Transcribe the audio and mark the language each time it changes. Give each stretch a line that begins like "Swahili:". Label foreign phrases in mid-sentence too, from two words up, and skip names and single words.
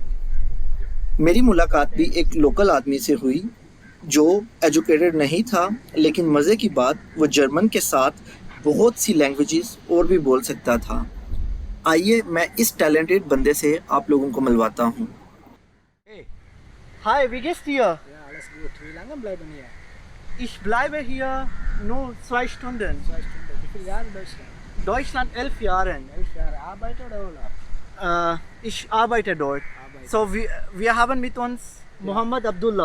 Hindi: मेरी मुलाकात भी एक लोकल आदमी से हुई जो एजुकेटेड नहीं था, लेकिन मज़े की बात वो जर्मन के साथ बहुत सी लैंग्वेजेस और भी बोल सकता था। आइए मैं इस टैलेंटेड बंदे से आप लोगों को मिलवाता हूँ।
German: Hi, wie geht's dir? Ja, alles gut. Wie lange bleiben hier? Ich bleibe hier nur 2 Stunden. 2 Stunden. Wie viele Jahre in Deutschland? Deutschland 11 Jahre. 11 Jahre. Arbeit oder Urlaub? Ich arbeite dort. Arbeit. So, wir haben mit uns Mohammed Abdullah.